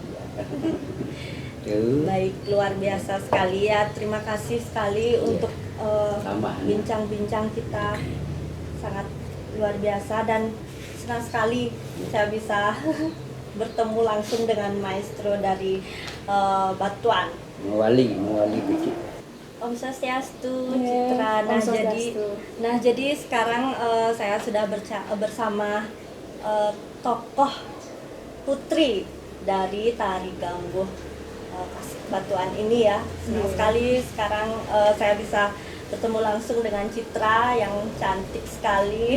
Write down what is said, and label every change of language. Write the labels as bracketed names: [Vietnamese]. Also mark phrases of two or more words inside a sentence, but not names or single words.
[Indonesian] Tuh. Baik, luar biasa sekali ya. Terima kasih sekali untuk Tambahan. bincang-bincang kita, sangat luar biasa dan senang sekali saya bisa bertemu langsung dengan maestro dari Batuan. Mewali bikin. Om Swastiastu, Ya, Citra. Om Swastiastu. Jadi sekarang saya sudah bersama tokoh putri dari Tari Gambuh Batuan ini ya. Senang sekali sekarang saya bisa bertemu langsung dengan Citra yang cantik sekali.